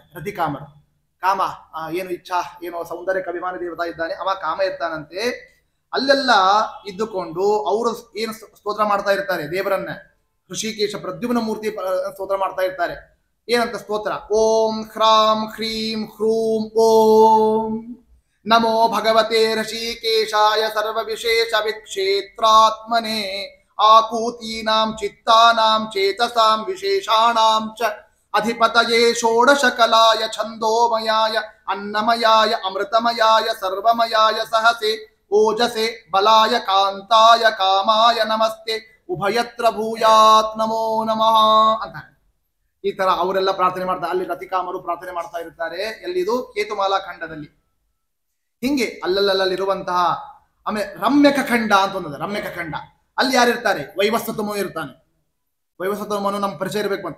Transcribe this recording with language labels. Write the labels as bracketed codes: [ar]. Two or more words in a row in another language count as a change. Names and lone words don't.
[kn] ರತಿಕಾಮರು ಕಾಮ ಏನು ಇಚ್ಛಾ ಏನೋ ಸೌಂದರ್ಯ ಅಭಿಮಾನ ದೇವತಾ ಇದ್ದಾನೆ, ಅವ ಕಾಮ ಇರ್ತಾನಂತೆ. ಅಲ್ಲೆಲ್ಲ ಇದ್ದುಕೊಂಡು ಅವರು ಏನು ಸ್ತೋತ್ರ ಮಾಡ್ತಾ ಇರ್ತಾರೆ ದೇವರನ್ನ. ಋಷಿಕೇಶ ಪ್ರದ್ಯುಮ್ನ ಮೂರ್ತಿ ಸ್ತೋತ್ರ ಮಾಡ್ತಾ ಇರ್ತಾರೆ. ಏನಂತ ಸ್ತೋತ್ರ? [sa] ಓಂ ಹ್ರಾಂ ಹ್ರೀಂ ಹ್ರೂಂ ಓಂ ನಮೋ ಭಗವತೆ ಋಷಿಕೇಶಾಯ ಸರ್ವ ವಿಶೇಷ ವಿಕ್ಷೇತ್ರಾತ್ಮನೆ ಆಕೂತೀನಾಂ ಚಿತ್ತಾನಾಂ ಚೇತಸಾಂ ವಿಶೇಷಾಣಾಂ ಚ ಅಧಿಪತಯೇ ಷೋಡಶಕಲಾಯ ಛಂದೋಮಯಾಯ ಅನ್ನಮಯಾಯ ಅಮೃತಮಯಾಯ ಸರ್ವಮಯಾಯ ಸಹಸೆ ಓಜಸೆ ಬಲಾಯ ಕಾಂತಾಯ ಕಾಮಾಯ ನಮಸ್ತೆ ಉಭಯತ್ರ ಭೂಯಾತ್ ನಮೋ ನಮಃ ಅಂತಾರೆ. [kn] ಈ ತರ ಅವರೆಲ್ಲ ಪ್ರಾರ್ಥನೆ ಮಾಡ್ತಾರೆ. ಅಲ್ಲಿ ರತಿಕಾಮರು ಪ್ರಾರ್ಥನೆ ಮಾಡ್ತಾ ಇರ್ತಾರೆ. ಎಲ್ಲಿದು? ಕೇತುಮಾಲಾ ಖಂಡದಲ್ಲಿ. ಹಿಂಗೆ ಅಲ್ಲಲ್ಲಿರುವಂತಹ ಆಮೇಲೆ ರಮ್ಯಕ ಖಂಡ ಅಂತ ಒಂದಿದೆ. ರಮ್ಯಕ ಖಂಡ ಅಲ್ಲಿ ಯಾರಿರ್ತಾರೆ? ವೈವಸ್ವತಮೋ ಇರ್ತಾನೆ. ವೈವಸ್ವತಮನು ನಮ್ಮ ಪರಿಚಯ ಇರ್ಬೇಕಂತೆ.